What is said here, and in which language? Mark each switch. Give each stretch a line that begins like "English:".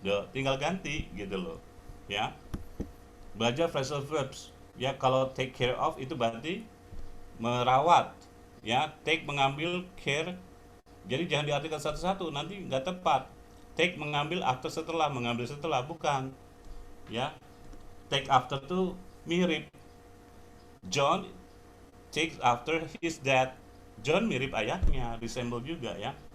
Indonesian: Tinggal ganti gitu loh. Ya. Belajar phrasal verbs. Ya, kalau take care of itu berarti merawat. Ya, take mengambil, care. Jadi jangan diartikan satu-satu, nanti nggak tepat. Take mengambil, after setelah, mengambil setelah, bukan. Ya, take after tuh mirip.
English: John takes after his dad.
Indonesian: John mirip ayahnya, resemble juga ya.